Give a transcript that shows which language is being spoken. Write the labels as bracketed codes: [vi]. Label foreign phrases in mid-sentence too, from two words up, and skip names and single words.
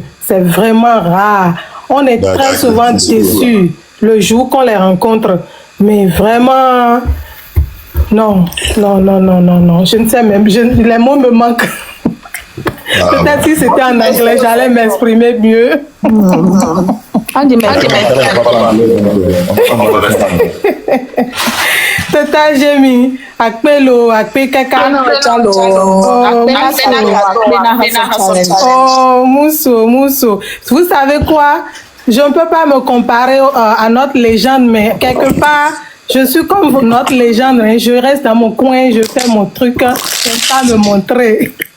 [fr] C'est vraiment rare. On est très souvent déçus le jour qu'on les rencontre. Mais vraiment, non. Je ne sais même, les mots me manquent. Peut-être si c'était en anglais, j'allais m'exprimer mieux. [ee] Tata Jemi, akpelo, akpe kaka. [fr] Oh, Mousso. Vous savez quoi? Je ne peux pas me comparer à notre légende, mais quelque part, je suis comme notre légende. Hein. Je reste dans mon coin, je fais mon truc, je ne peux pas me montrer.